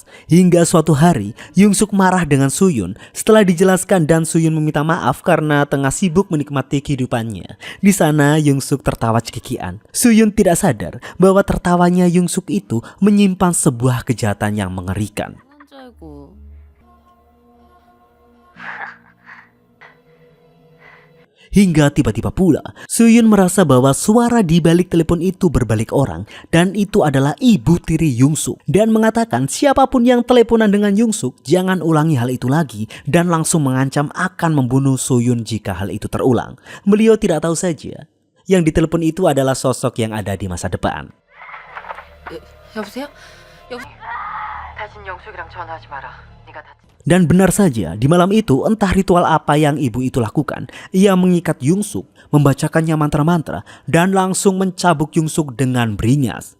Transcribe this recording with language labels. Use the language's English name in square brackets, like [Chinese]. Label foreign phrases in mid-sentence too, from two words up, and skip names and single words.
[Indonesian] Hingga suatu hari Yongsuk marah dengan Suyun setelah dijelaskan dan Suyun meminta maaf karena tengah sibuk menikmati kehidupannya. Di sana Yongsuk tertawa cekikian. Suyun tidak sadar bahwa tertawanya Yongsuk itu menyimpan sebuah kejahatan yang mengerikan. [Korean] 줄 알고. [Indonesian] Hingga tiba-tiba pula Suyun merasa bahwa suara di balik telepon itu berbalik orang dan itu adalah ibu tiri Yongsuk dan mengatakan siapapun yang teleponan dengan Yongsuk jangan ulangi hal itu lagi dan langsung mengancam akan membunuh Suyun jika hal itu terulang. Beliau tidak tahu saja yang ditelepon itu adalah sosok yang ada di masa depan. [Korean] 여보세요? 다신 영숙이랑 전화하지 마라. 네가 다친. [Indonesian] Dan benar saja, di malam itu entah ritual apa yang ibu itu lakukan. Ia mengikat Yongsuk, membacakannya mantra-mantra, dan langsung mencabuk Yongsuk dengan beringas.